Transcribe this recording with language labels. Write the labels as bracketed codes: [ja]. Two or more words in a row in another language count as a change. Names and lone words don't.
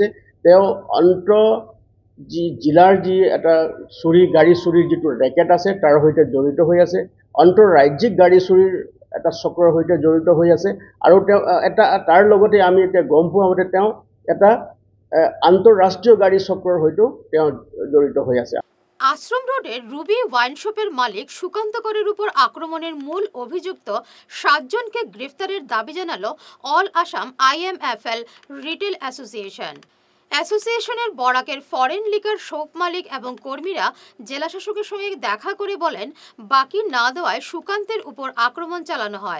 [as] তেওঁ জিলাৰ যি এটা গাড়ী চুৰিৰ যিটো ৰেকেট আছে তাৰ সৈতে জড়িত হৈ আছে, আন্তঃৰাজ্যিক গাড়ী চুৰিৰ এটা চক্ৰৰ সৈতে জড়িত হৈ আছে, আৰু তেওঁ তাৰ লগতে আমি এতিয়া গম পোৱা মতে তেওঁ এটা আন্তঃৰাষ্ট্ৰীয় গাড়ী চক্ৰৰ সৈতেও তেওঁ জড়িত হৈ আছে। [bn] আশ্রম রোডের রুবি ওয়াইন শপের মালিক সুকান্ত করের উপর আক্রমণের মূল অভিযুক্ত 7 জনকে গ্রেফতারের দাবি জানালো অল আসাম IMFL রিটেল অ্যাসোসিয়েশন। অ্যাসোসিয়েশনের বরাকের [en] foreign liquor shop [bn] মালিক এবং কর্মীরা জেলা শাসকের সঙ্গে দেখা করে বলেন বাকি না দেওয়ায় সুকান্তের উপর আক্রমণ চালানো হয়।